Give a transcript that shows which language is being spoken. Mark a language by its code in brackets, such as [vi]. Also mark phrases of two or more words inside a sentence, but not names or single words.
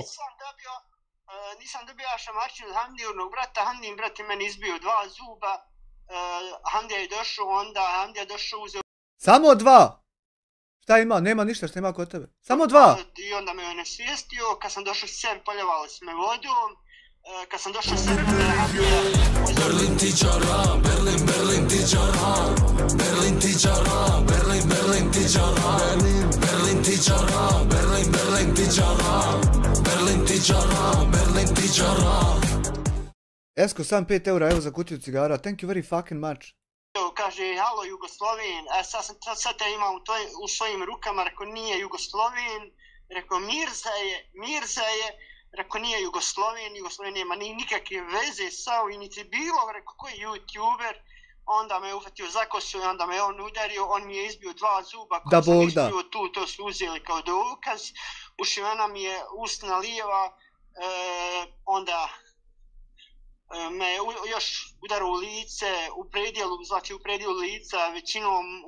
[bs] Nisam dobio šamarčinu od Hamdinog brata, Hamdin brat je meni izbio 2 zuba, Hamdija je došao uzeo... Samo 2? Šta ima? Nema ništa što ima kod tebe. Samo 2? I onda me je nesvijestio, kad sam došao s sebi, poljevali su me vodom, kad sam došao s sebi, Berlin ti čara, Berlin ti čara, Berlin ti čara, Berlin ti čara, Berlin ti čara, Berlin ti čara, Berlin ti čara, Berlin ti čara. Esko, sam 5 eura, evo za kutiju cigara, [en] thank you very fucking much. [bs] Kaže, halo Jugosloven, sad te imam u svojim rukama, rekao nije Jugosloven, rekao Mirza je, rekao nije Jugosloven nema nikakve veze sa ovim, niti bilo, rekao ko je YouTuber, onda me ufatio za kosu i onda me on udario, on mi je izbio 2 zuba, ko sam izbio tu, to su uzeli kao dokaz, ušivena mi je usna lijeva, onda me još udarao u lice, u predjelu lica, većinom